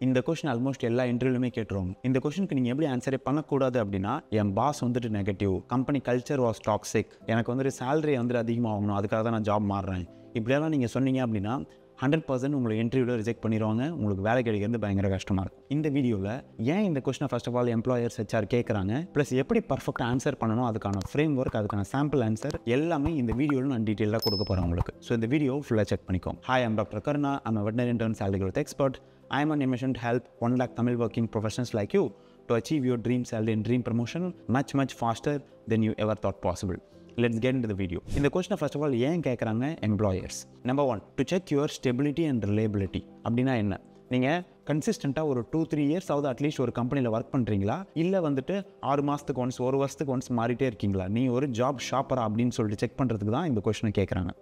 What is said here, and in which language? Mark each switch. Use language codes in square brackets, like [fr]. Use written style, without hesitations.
[ta] இந்த question almost எல்லா இன்டர்வியூலுமே கேட்டுருவாங்க. இந்த கொஸ்டினுக்கு நீங்கள் எப்படி ஆன்சரே பண்ணக்கூடாது அப்படின்னா, என் பாஸ் வந்துட்டு negative, [en] company culture was toxic, [ta] எனக்கு வந்துட்டு சேலரி வந்துட்டு அதிகமாகணும், அதுக்காக தான் நான் ஜாப் மாறுறேன், இப்படியெல்லாம் நீங்கள் சொன்னீங்க அப்படின்னா 100% உங்களை இன்டர்வியூவில் ரிஜெக்ட் பண்ணிடுவாங்க. உங்களுக்கு வேலை கிடைக்கிறது பயங்கர கஷ்டமாக இருக்கும். இந்த வீடியோவில் ஏன் இந்த கொஸ்டினை [en] first of all [ta] employers HR கேட்குறாங்க, ப்ளஸ் எப்படி பர்ஃபெக்டாக ஆன்சர் பண்ணணும், அதுக்கான ஃப்ரேம் ஒர்க், அதுக்கான சாம்பிள் ஆன்சர் எல்லாமே இந்த வீடியோவில் நான் டீட்டெயிலாக கொடுக்க போகிறேன் உங்களுக்கு. ஸோ இந்த வீடியோ ஃபுல்லாக செக் பண்ணிக்கோங்க. [en] Hi, I'm doctor Karuna. I'm a veterinary intern salary growth expert. I am on a mission to help 1 lakh Tamil working professionals like you to achieve your dream salary and dream promotion much faster than you ever thought possible. Let's get into the video. [ta] இந்த கொஸ்டினை first of all ஏன் கேட்குறாங்க employers? Number 1, [en] To check your stability and reliability. [ta] அப்படின்னா என்ன? நீங்கள் கன்சிஸ்டண்ட்டாக ஒரு 2-3 years ஆகுது அட்லீஸ்ட் ஒரு கம்பெனியில் ஒர்க் பண்ணுறீங்களா, இல்லை வந்துட்டு 6 மாதத்துக்கு ஒன்ஸ், 1 வருஷத்துக்கு ஒன்ஸ் மாறிட்டே இருக்கீங்களா, நீ ஒரு ஜாப் ஷாப்பரா அப்படின்னு சொல்லிட்டு செக் பண்ணுறதுக்கு தான் இந்த கொஸ்டினை கேட்குறாங்க.